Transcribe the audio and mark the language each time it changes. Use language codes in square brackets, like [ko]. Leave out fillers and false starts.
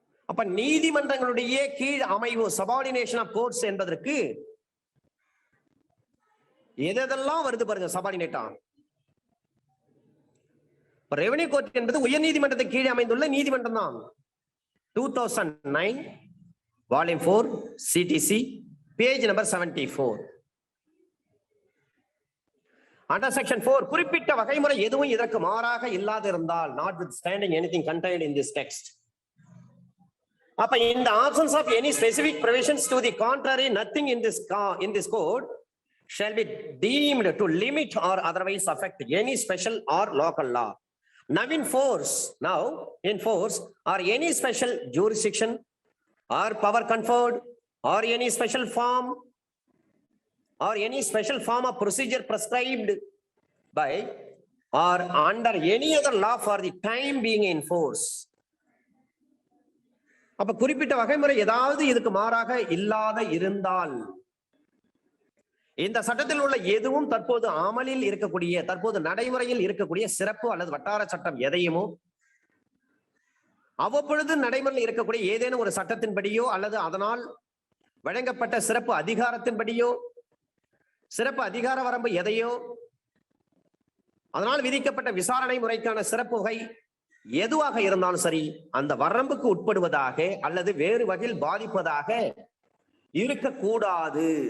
[ta] அப்ப நீதிமன்றங்களுடைய கீழ் அமைவு சபார்டினேஷன் ஆஃப் கோர்ட்ஸ் என்பதற்கு எதெல்லாம் வருது பாருங்க. சபார்டினேட்டா ரெவன்யூ கோர்ட் என்பது உயர் நீதிமன்றத்துக்கு கீழே அமைந்துள்ள நீதிமன்றம் தான். [en] 2009 volume 4 CTC page number 74. Under section 4 [ta] குறிப்பிட்ட வகைமுறை எதுவும் இதற்கு மாறாக இல்லாது இருந்தால், [en] notwithstanding anything contained in this text. அப்ப in the absence of any specific provisions to the contrary, nothing in this code shall be deemed to limit or otherwise affect any special or local law now in force or any special jurisdiction or power conferred or any special form of procedure prescribed by or under any other law for the time being in force. [ta] அப்ப குறிப்பிட்ட வகைமுறை ஏதாவது இதுக்கு மாறாக இல்லாத இருந்தால், இந்த சட்டத்தில் உள்ள எதுவும் தற்போது அமலில் இருக்கக்கூடிய தற்போது நடைமுறையில் இருக்கக்கூடிய சிறப்பு அல்லது வட்டார சட்டம் எதையுமோ, அவ்வப்பொழுது நடைமுறையில் இருக்கக்கூடிய ஏதேனும் ஒரு சட்டத்தின்படியோ அல்லது அதனால் வழங்கப்பட்ட சிறப்பு அதிகாரத்தின்படியோ, சிறப்பு அதிகார வரம்பு எதையோ, அதனால் விதிக்கப்பட்ட விசாரணை முறைக்கான சிறப்பு வகை எதுவாக இருந்தாலும் சரி, அந்த வரம்புக்கு உட்படுவதாக அல்லது வேறு வகையில் பாதிப்பதாக இருக்கக்கூடாது.